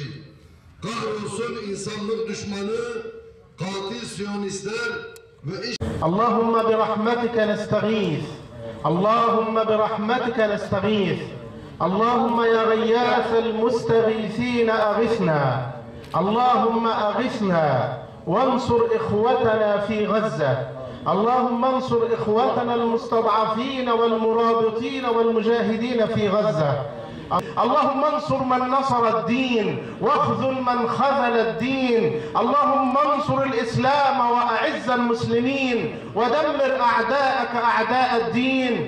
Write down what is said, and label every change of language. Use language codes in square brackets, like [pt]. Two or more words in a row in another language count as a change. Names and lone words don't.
[tr] Kahrolsun insanlık düşmanı, katil Siyonistler ve [ar] اللهم برحمتك نستغيث. اللهم برحمتك نستغيث. اللهم يا غياث المستغيثين أغثنا. اللهم أغثنا. وانصر إخوتنا في غزة اللهم انصر إخوتنا المستضعفين والمرابطين والمجاهدين في غزة اللهم انصر من نصر الدين واخذل من خذل الدين. اللهم انصر الإسلام وأعز المسلمين ودمر أعداءك أعداء الدين.